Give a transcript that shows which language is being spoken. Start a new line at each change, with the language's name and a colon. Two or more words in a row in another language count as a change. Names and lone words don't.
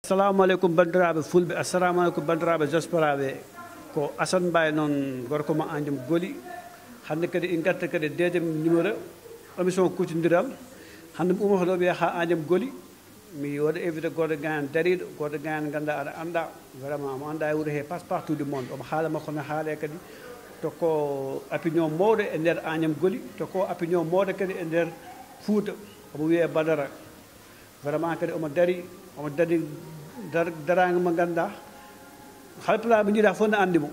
Arabic: assalamu aleykum
Fula: bandiraɓe fulɓe,
Arabic: assalamu aleykum
Fula: bandiraɓe diasporaɓe. Ko Assane Mbaye noon gorko mo Agname Goli. Hande kadi en garta kadi
French: deuxiéme numéro
Fula: émission kuccodiral. Hande mi umoto ɗo wiye ha Agname Goli. Mi waɗa invité goto gayan dariɗo, goto gayan ganduɗa aɗa anda vraiment mo anda e wuuro he
French: passe partout du monde.
Fula: Omo haala makko no haale kadi to ko opinion mawɗo e nder Agname Goli, to ko opinion mawɗo kadi e nder Fouta. Omo wiye Badara. Vraiment kadi omo dari darage mo ganduɗa halpulaɓe jiiɗa fof ne andi mo.